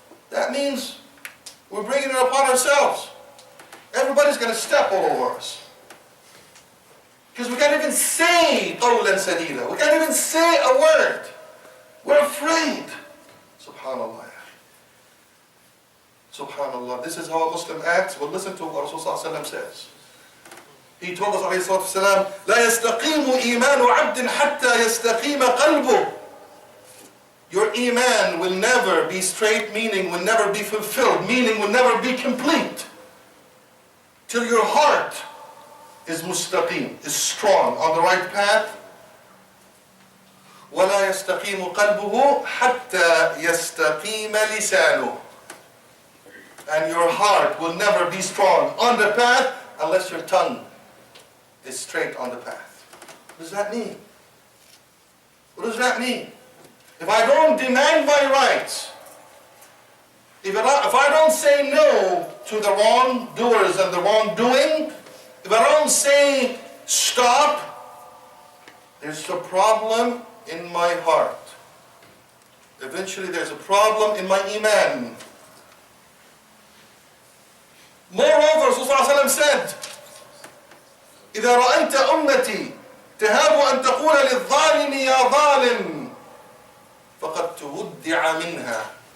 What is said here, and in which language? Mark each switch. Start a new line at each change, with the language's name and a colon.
English: That means we're bringing it upon ourselves. Everybody's going to step all over us. Because we can't even say qawlan sadida. We can't even say a word. We're afraid. SubhanAllah. SubhanAllah. This is how a Muslim acts. Well, listen to what Rasulullah says. He told us, alayhi salatu wasalam,
Arabic: لا يستقيم إيمان عبد حتى يستقيم قلبه.
English: Your iman will never be straight, meaning will never be fulfilled, meaning will never be complete, till your heart is mustaqim, is strong, on the right path.
Arabic: ولا يستقيم قلبه حتى يستقيم لسانه.
English: And your heart will never be strong on the path unless your tongue is straight on the path. What does that mean? What does that mean? If I don't demand my rights, if I don't say no to the wrongdoers and the wrongdoing, if I don't say stop, there's a problem in my heart. Eventually there's a problem in my iman. Moreover, Rasulullah said,
Arabic: إذا رأيت أمتي تهاب أن تقول للظالم يا ظالم فقد تودع منها.